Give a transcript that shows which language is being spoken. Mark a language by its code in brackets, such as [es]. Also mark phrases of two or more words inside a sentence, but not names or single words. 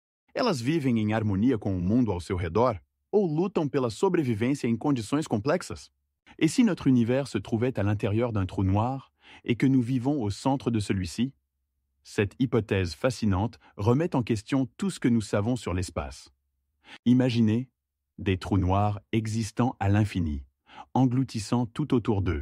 [pt] Elas vivem em harmonia com o mundo ao seu redor ou lutam pela sobrevivência em condições complexas? [fr] Et si notre univers se trouvait à l'intérieur d'un trou noir et que nous vivons au centre de celui-ci? Cette hypothèse fascinante remet en question tout ce que nous savons sur l'espace. Imaginez des trous noirs existant à l'infini, engloutissant tout autour d'eux.